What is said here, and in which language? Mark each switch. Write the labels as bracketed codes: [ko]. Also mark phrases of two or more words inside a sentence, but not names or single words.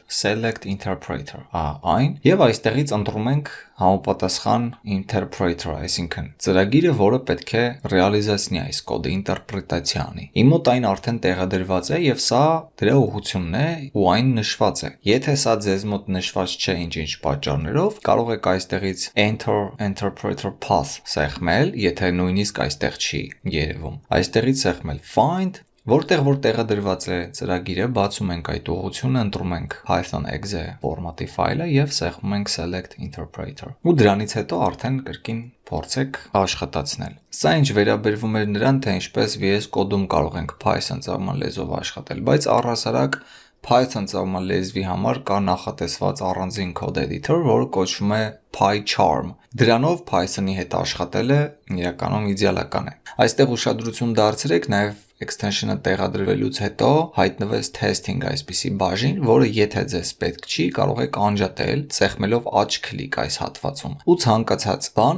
[en] Select Interpreter, [hy] այն, եւ այստեղից ընտրում ենք համապատասխան interpreter, այսինքն ծրագիրը, որը պետք է ռեալիզացնի այս կոդը, ինտերպրետացիա անի։ Իմ մոտ այն արդեն տեղադրված է եւ սա դրա ուղղությունն է ու այն նշված է։ Եթե սա ձեզ մոտ նշված չէ ինչ-ինչ պատճառներով, կարող եք այստեղից [en] enter interpreter path [hy] սեղմել, եթե նույնիսկ այստեղ չի երևում։ Այստեղից սեղմել find, որտեղ որ տեղադրված է ծրագիրը, բացում ենք այդ ուղղությունը, ընտրում ենք Python.exe ֆորմատի ֆայլը եւ սեղմում ենք [en] select interpreter։ [hy] Ու դրանից հետո արդեն կրկին փորձեք աշխատացնել։ Սա ինչ վերաբերվում է նրան, թե ինչպես VS Code-ում կարող ենք Python ծագման լեզվով աշխատել, բայց առհասարակ Python ծագման լեզվի համար կա նախատեսված առանձին [en] code editor, [hy] որը կոչվում է PyCharm։ Դրանով Python-ի հետ աշխատելը իրականում իդեալական է։ Այստեղ ուշադրություն դարձրեք նաև extension-ը տեղադրվելուց հետո հայտնվեց testing այսպիսի բաժին, որը եթե ձեզ պետք չի, կարող եք անջատել, սեղմելով աջ քլիկ այս հատվածում։ Ու ցանկացած բան